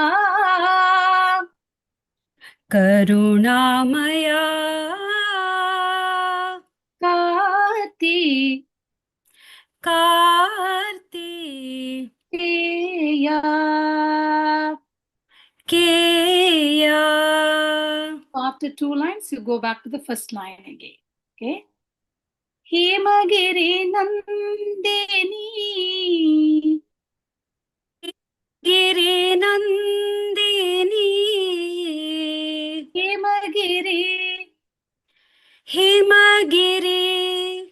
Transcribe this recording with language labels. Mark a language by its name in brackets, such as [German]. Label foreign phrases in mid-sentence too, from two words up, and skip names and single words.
[Sanskrit] Karunamaya Karti. Karti Keya. Keya. [English] After 2 lines, you go back to the first line again. [Sanskrit] Okay. Hemagiri Nandini. Giri Nandini Hemagiri Himagiri